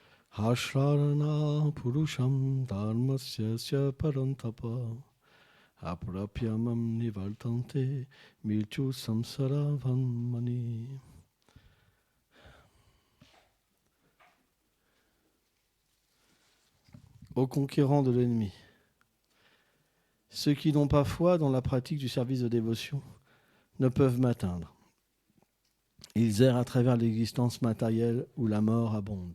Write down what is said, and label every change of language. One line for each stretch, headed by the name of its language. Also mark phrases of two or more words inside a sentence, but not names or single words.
Sanskrit: अश्ररण पुरुषं धर्मस्य परन्तप अप्राप्यमाम् निवर्तन्ते मिल्चु संसार वन्मनि.
French: Aux conquérants de l'ennemi, ceux qui n'ont pas foi dans la pratique du service de dévotion ne peuvent m'atteindre. Ils errent à travers l'existence matérielle où la mort abonde.